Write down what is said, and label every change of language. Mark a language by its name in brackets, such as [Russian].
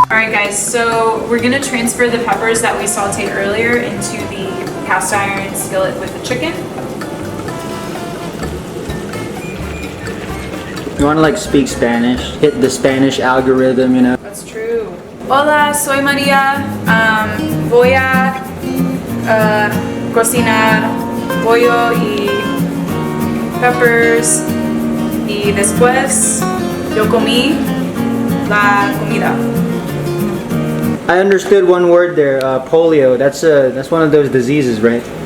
[English] Alright guys, so we're gonna transfer the peppers that we sauteed earlier into the cast iron skillet with the chicken. You want to like speak Spanish, hit the Spanish algorithm, you know? That's true. [Spanish] Hola, soy Maria. Voy a cocinar pollo y peppers y después yo comí la comida. [English] I understood one word there, polio. That's one of those diseases, right?